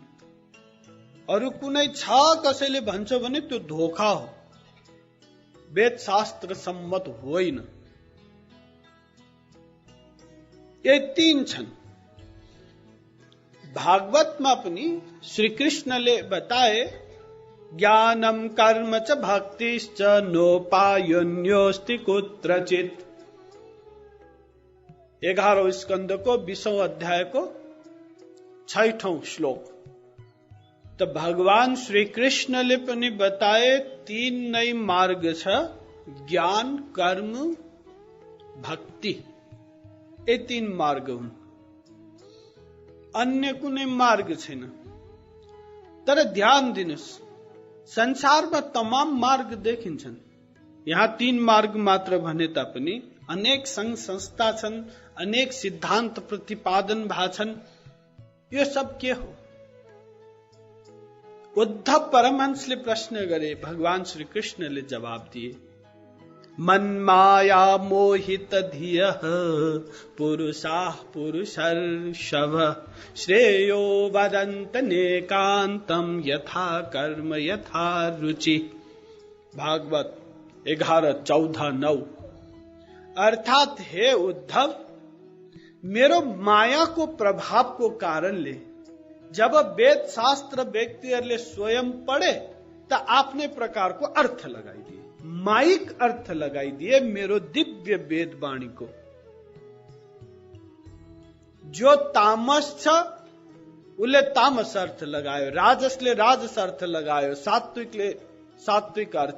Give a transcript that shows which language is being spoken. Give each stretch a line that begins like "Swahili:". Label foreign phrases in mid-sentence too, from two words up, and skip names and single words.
Nepali: अरू कुनै छ कसैले भन्छ भने त्यो धोखा हो, वेद शास्त्र सम्मत होइन। यही 3 छन्। भागवतमा पनि श्री कृष्णले बताए
Sanskrit: ज्ञानम कर्म च भक्तिश्च नोपायन्योस्ति कुत्रचित्।
Nepali: 11औं स्कन्धको 20औं अध्यायको 6ठौं श्लोक। त भगवान श्री कृष्णले पनि बताए 3 नै मार्ग छ, ज्ञान, कर्म, भक्ति। ये 3 मार्ग हुन्, अन्य कुनै मार्ग छैन। तर ध्यान दिनुस्, संसारमा तमाम मार्ग देखिन्छन्। यहाँ 3 मार्ग मात्र भने तापनि अनेक संघ संस्था छन्, अनेक सिद्धान्त प्रतिपादन भाछन्। यो सब के हो? उद्धव परमहंसले प्रश्न गरे, भगवान श्री कृष्णले जवाब दिए,
Sanskrit: मन्माया मोहित धियः पुरुषाः पुरुषर्षभ श्रेयो वदन्त नेकान्तं यथा कर्म यथा रुचि।
Nepali: भागवत 11:14-9। अर्थात हे उद्धव, मेरो मायाको प्रभावको कारणले जब वेद शास्त्र व्यक्तिहरूले स्वयं पढे त आफ्नै प्रकारको अर्थ लगाइदिए, माइक अर्थ लगाइदिए मेरो दिव्य वेद वाणीको। जो तामस छ उसले तामस अर्थ लगायो, राजसले राजस अर्थ लगायो, सात्विकले सात्विक अर्थ।